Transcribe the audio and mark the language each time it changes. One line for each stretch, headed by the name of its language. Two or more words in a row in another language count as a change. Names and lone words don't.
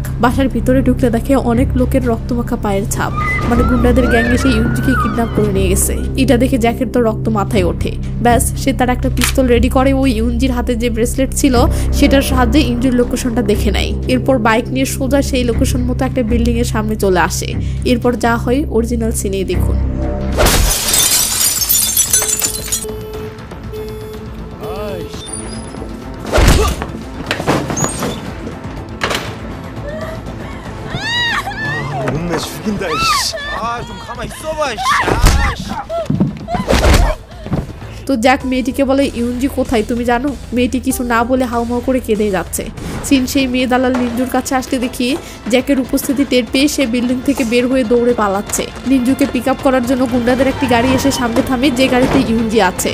Bangla: বাসার ভিতরে ঢুকলে দেখে অনেক লোকের রক্তমাখা পায়ের ছাপ, মানে গুন্ডাদের গ্যাং এসে ইউনজিকে কিডন্যাপ করে নিয়ে গেছে। এটা দেখে জ্যাকের তো রক্ত মাথায় ওঠে। ব্যাস, সে তার একটা পিস্তল রেডি করে ওই ইউনজির হাতে যে ব্রেসলেট ছিল সেটার সাহায্যে ইঞ্জুর লোকেশনটা দেখে নেয়। এরপর বাইক নিয়ে সোজা সেই লোকেশন মতো একটা বিল্ডিং এর সামনে চলে আসে। এরপর যা হয় অরিজিনাল সিনেই দেখুন।
Korean: 혼내 죽인다 이씨. 좀 가만 있어봐 이씨.
Bangla: তো জ্যাক মেয়েটিকে বলে, ইউনজি কোথায় তুমি জানো? মেয়েটি কিছু না বলে হাউমাউ করে কেঁদে যাচ্ছে। সিন সেই মেয়ে দালাল নিঞ্জুর কাছে আসতে দেখি জ্যাকের উপস্থিতি টের পেয়ে সে বিল্ডিং থেকে বের হয়ে দৌড়ে পালাচ্ছে। নিঞ্জুকে
English: pick up
Bangla: করার জন্য গুন্ডাদের একটি গাড়ি এসে সামনে থামে, যে গাড়িতে ইউনজি আছে।